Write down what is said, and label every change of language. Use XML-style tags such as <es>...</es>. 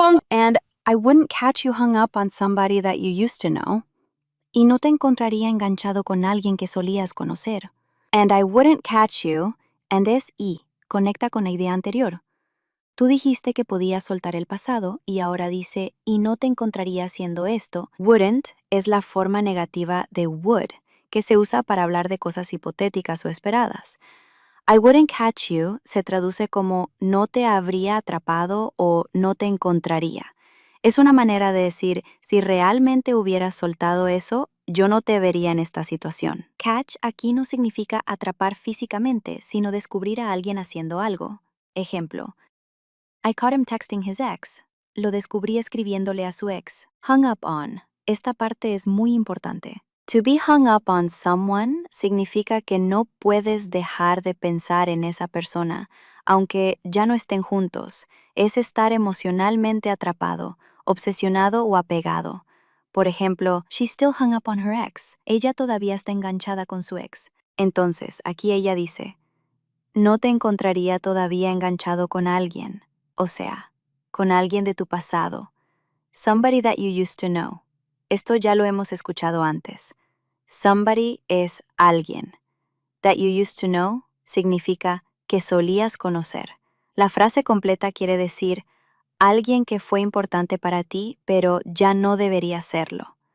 <en>And I wouldn't catch you hung up on somebody that you used to know.</en> <es>Y no te encontraría enganchado con alguien que solías conocer.</es> <en>And I wouldn't catch you,</en> <es>and es y, conecta con la idea anterior. Tú dijiste que podías soltar el pasado y ahora dice, y no te encontraría haciendo esto. Wouldn't es la forma negativa de would, que se usa para hablar de cosas hipotéticas o esperadas. I wouldn't catch you se traduce como no te habría atrapado o no te encontraría. Es una manera de decir, si realmente hubieras soltado eso, yo no te vería en esta situación. Catch aquí no significa atrapar físicamente, sino descubrir a alguien haciendo algo. Ejemplo,</es> <en>I caught him texting his ex.</en> <es>Lo descubrí escribiéndole a su ex. Hung up on. Esta parte es muy importante. To be hung up on someone significa que no puedes dejar de pensar en esa persona, aunque ya no estén juntos. Es estar emocionalmente atrapado, obsesionado o apegado. Por ejemplo,</es> <en>she's still hung up on her ex.</en> <es>Ella todavía está enganchada con su ex. Entonces, aquí ella dice, no te encontraría todavía enganchado con alguien. O sea, con alguien de tu pasado.</es> <en>Somebody that you used to know.</en> <es>Esto ya lo hemos escuchado antes. Somebody es alguien. That you used to know significa que solías conocer. La frase completa quiere decir alguien que fue importante para ti, pero ya no debería serlo.</es>